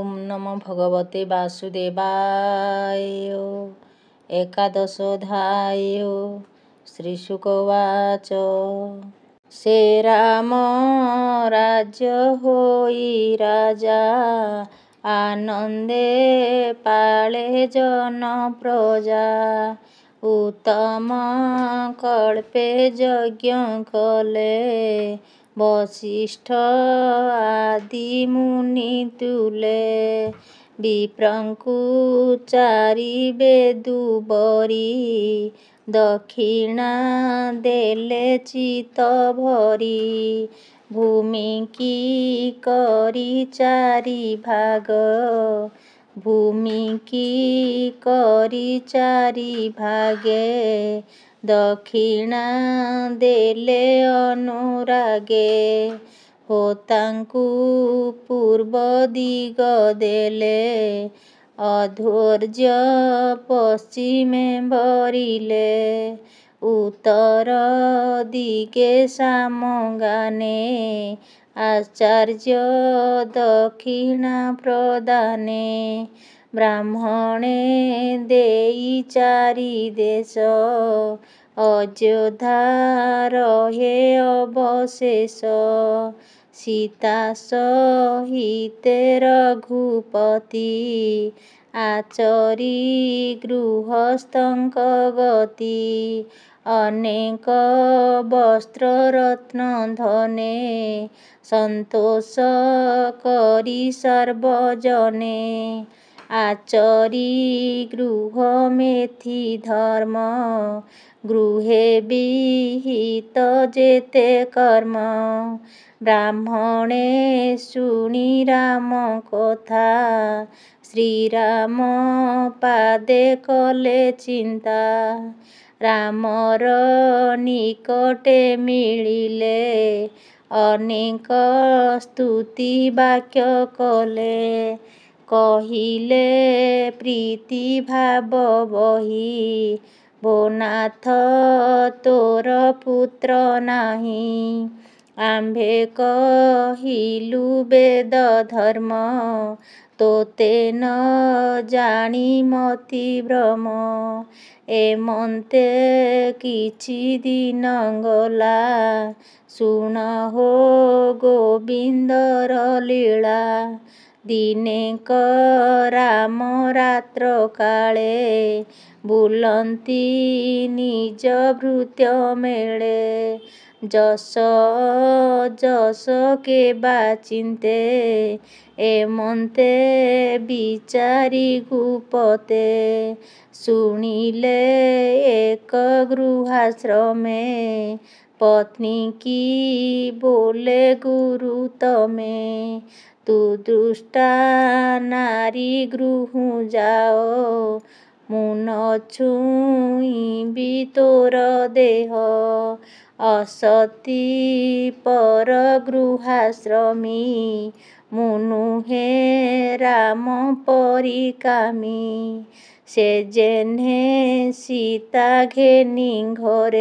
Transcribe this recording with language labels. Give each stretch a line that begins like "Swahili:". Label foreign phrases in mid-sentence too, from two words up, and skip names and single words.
Sanskrit: नमो भगवते वासुदेवाय। एकादशोऽध्याय। श्रीशुकवाच।
Odia: ସେ ରାମ ରାଜ୍ୟ ହୋଇ ରାଜା, ଆନନ୍ଦେ ପାଳେ ଜନ ପ୍ରଜା। ଉତ୍ତମ କଲ୍ପେ ଯଜ୍ଞ କଲେ, ବଶିଷ୍ଠ ଆଦି ମୁନି ତୁଲେ। ବିପ୍ରଙ୍କୁ ଚାରିବେ ଦୁବରୀ, ଦକ୍ଷିଣା ଦେଲେ ଚିତ ଭରି। ଭୂମି କି କରି ଚାରି ଭାଗ, ଭୂମି କି କରି ଚାରି ଭାଗେ। ଦକ୍ଷିଣା ଦେଲେ ଅନୁରାଗେ, ହୋତାଙ୍କୁ ପୂର୍ବ ଦିଗ ଦେଲେ। ଅଧ୍ୱର୍ଯ୍ୟ ପଶ୍ଚିମେ ଭରିଲେ, ଉତ୍ତର ଦିଗେ ସାମଗାନେ। ଆଚାର୍ଯ୍ୟ ଦକ୍ଷିଣା ପ୍ରଦାନେ, ବ୍ରାହ୍ମଣେ ଦେଇ ଚାରି ଦେଶ। ଅଯୋଧ୍ୟା ରହେ ଅବଶେଷ, ସୀତା ସହିତେ ରଘୁପତି। ଆଚରି ଗୃହସ୍ଥଙ୍କ ଗତି, ଅନେକ ବସ୍ତ୍ର ରତ୍ନ ଧନେ। ସନ୍ତୋଷ କରି ସର୍ବଜନେ, ଆଚରି ଗୃହ ମେଧି ଧର୍ମ। ଗୃହେ ବିହିତ ଯେତେ କର୍ମ, ବ୍ରାହ୍ମଣେ ଶୁଣି ରାମ କଥା। ଶ୍ରୀରାମ ପାଦେ କଲେ ଚିନ୍ତା, ରାମର ନିକଟେ ମିଳିଲେ। ଅନେକ ସ୍ତୁତି ବାକ୍ୟ କଲେ, କହିଲେ ପ୍ରୀତି ଭାବ ବହି। ଭୋ ନାଥ ତୋର ପୁତ୍ର ନାହିଁ, ଆମ୍ଭେ କହିଲୁ ବେଦ ଧର୍ମ। ତୋତେ ନ ଜାଣି ମତି ଭ୍ରମ, ଏମନ୍ତେ କିଛି ଦିନ ଗଲା। ଶୁଣ ହୋ ଗୋବିନ୍ଦର ଲୀଳା, ଦିନେକ ରାମ ରାତ୍ର କାଳେ। ବୁଲନ୍ତି ନିଜ ଭୃତ୍ୟ ମେଳେ, ଯଶ ଯଶ କେବା ଚିନ୍ତେ। ଏମନ୍ତେ ବିଚାରି ଭୂପତେ, ଶୁଣିଲେ ଏକ ଗୃହାଶ୍ରମେ। ପତ୍ନୀ କି ବୋଲେ ଗୁରୁ ତମେ, ତୁ ଦୁଷ୍ଟା ନାରୀ ଗୃହୁ ଯାଅ। ମୁଁ ନ ଛୁଇଁବି ତୋର ଦେହ, ଅସତୀ ପର ଗୃହାଶ୍ରମୀ। ମୁଁ ନୁହେଁ ରାମ ପରି କାମୀ, ସେ ଯେହ୍ନେ ସୀତା ଘେନି ଘରେ।